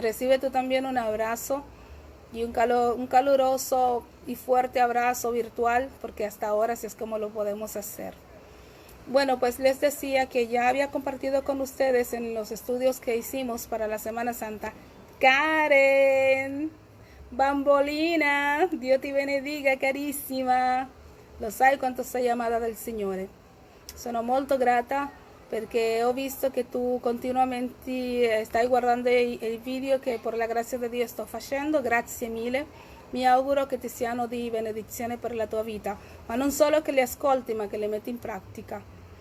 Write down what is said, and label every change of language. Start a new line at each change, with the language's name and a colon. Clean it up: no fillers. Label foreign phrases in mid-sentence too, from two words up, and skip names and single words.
Spanish: Recibe tú también un abrazo y un caluroso y fuerte abrazo virtual, porque hasta ahora así es como lo podemos hacer. Bueno, pues les decía que ya había compartido con ustedes en los estudios que hicimos para la Semana Santa. Karen Bambolina, Dios te benediga, carissima.
Italian: Lo sai quanto sei amata del Signore. Sono molto grata perché ho visto che tu continuamente stai guardando il video che per la grazia di Dio sto facendo. Grazie mille. Mi auguro che ti siano di benedizione per la tua vita, ma non solo che li ascolti, ma che li metti in pratica.